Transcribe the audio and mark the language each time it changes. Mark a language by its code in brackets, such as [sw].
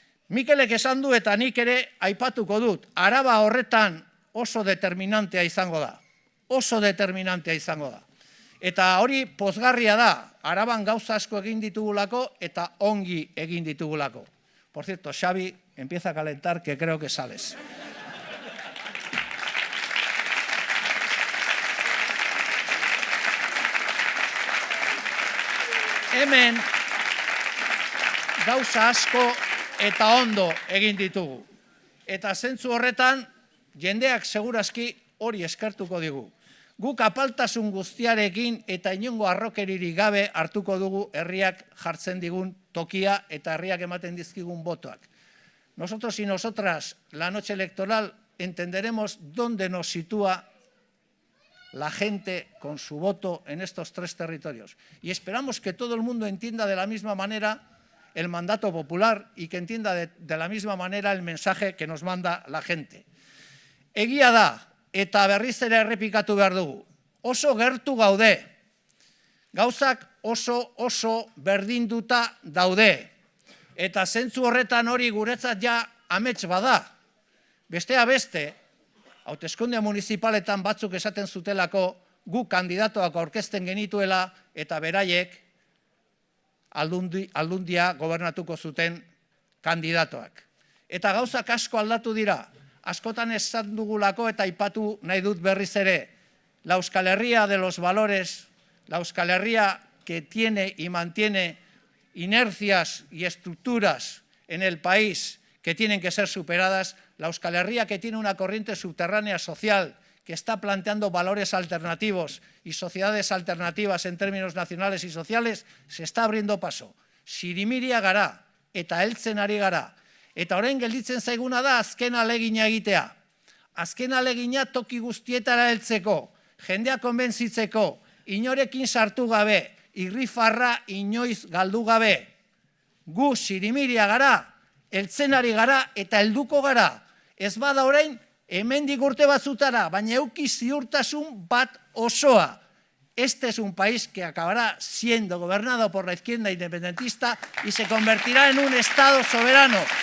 [eu] Mikelek esan du eta nik ere aipatuko dut, Araba horretan oso determinantea izango da. Oso determinantea izango da. Eta hori pozgarria da, Araban gauza asko egin ditugulako eta ongi egin ditugulako. [es] Por cierto, Xavi, empieza a calentar que creo que sales. [eu] Hemen gauza asko eta ondo egin ditugu. Eta zentzu horretan, jendeak segurazki hori eskertuko digu. Guk apaltasun guztiarekin eta inongo arrokeririk gabe hartuko dugu herriak jartzen digun tokia eta herriak ematen dizkigun botoak. [es] Nosotros y nosotras, la noche electoral, entenderemos dónde nos sitúa la gente con su voto en estos 3 territorios. Y esperamos que todo el mundo entienda de la misma manera el mandato popular y que entienda de la misma manera el mensaje que nos manda la gente. [eu] Egia da, eta berriz ere errepikatu behar dugu, oso gertu gaude, gauzak oso berdinduta daude, eta zentzu horretan hori guretzat ja amets bada. Bestea beste, hauteskunde municipaletan batzuk esaten zutelako gu kandidatoak aurkezten genituela eta beraiek aldundia gobernatuko zuten kandidatoak. Eta gauzak asko aldatu dira, askotan esan dugulako eta aipatu nahi dut berriz ere, [es] la Euskal Herria de los valores, la Euskal Herria que tiene y mantiene inercias y estructuras en el país que tienen que ser superadas, la Euskal Herria que tiene una corriente subterránea social que está planteando valores alternativos y sociedades alternativas en términos nacionales y sociales, se está abriendo paso. [eu] Sirimiria gara eta heltzen ari gara. Eta orain gelditzen zaiguna da azken alegina egitea. Azken alegina toki guztietara heltzeko, jendea konbentzitzeko, inorekin sartu gabe, irrifarra inoiz galdu gabe. Gu sirimiria gara, heltzen ari gara eta helduko gara. Ez bada orain, hemendik urte batzutara, baina euki ziurtasun bat osoa. [es] Este es un país que acabará siendo gobernado por la izquierda independentista y se convertirá en un Estado soberano.